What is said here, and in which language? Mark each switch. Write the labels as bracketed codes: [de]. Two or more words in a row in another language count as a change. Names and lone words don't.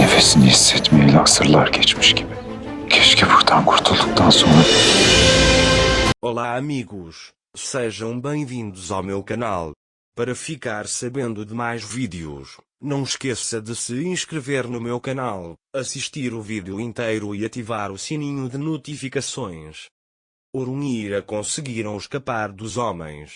[tr] kendisini hissetmeyeli asırlar geçmiş gibi. Keşke buradan kurtulduktan sonra... [pt] Olá amigos, sejam bem-vindos ao meu canal. Para ficar sabendo de mais vídeos, não esqueça de se inscrever no meu canal, assistir o vídeo inteiro e ativar o sininho de notificações. Orun e Ira conseguiram escapar dos homens.